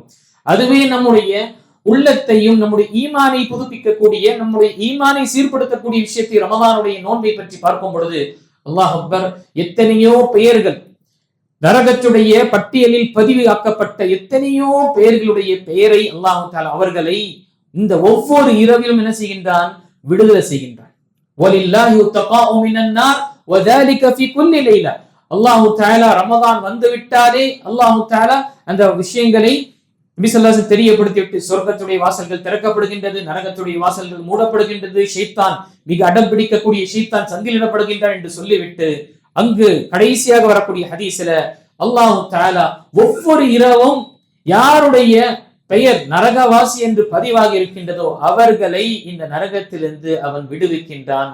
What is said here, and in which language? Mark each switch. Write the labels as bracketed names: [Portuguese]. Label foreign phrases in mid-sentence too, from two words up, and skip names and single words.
[Tamil] அதுவே நம்முடைய உள்ளத்தையும் நம்முடைய ஈமானை புதுப்பிக்கக்கூடிய, நம்முடைய ஈமானை சீர்படுத்தக்கூடிய விஷயத்தை ரமதானுடைய நோன்பை பற்றி பார்க்கும் பொழுது [Arabic] الله أكبر, [Tamil] எத்தனையோ பெயர்கள் நரகத்துடைய பட்டியலில் பதிவு ஆக்கப்பட்ட எத்தனையோ பெயர்களுடைய பெயரை [Arabic] الله تعالى [Tamil] அவர்களை இந்த ஒவ்வொரு இரவிலும் என்ன செய்கின்றான், விடுதலை செய்கின்றான். [Arabic] ولله عتقاء من النار வذلك في كل ليله. الله تعالى [Tamil] ரமதான் வந்து விட்டாலே [Arabic] الله تعالى [Tamil] அந்த விஷயங்களை நபி [Arabic] صلى الله عليه وسلم [Tamil] தெரியப்படுத்தி விட்டு சொர்க்கத்துடைய வாசல்கள் திறக்கப்படுகின்றது, நரகத்துடைய வாசல்கள் மூடப்படுகின்றது, ஷைத்தான் மிக அடம் பிடிக்கக்கூடிய ஷைத்தான் சங்கிலிடப்படுகின்றான் என்று சொல்லிவிட்டு அங்கு கடைசியாக வரக்கூடிய ஹதீஸ்ல [Arabic] الله تعالى [Tamil] ஒவ்வொரு இரவும் யாருடைய பெயர் நரகவாசி என்று பதிவாகி இருக்கின்றதோ அவர்களை இந்த நரகத்திலிருந்து அவன் விடுவிக்கின்றான்.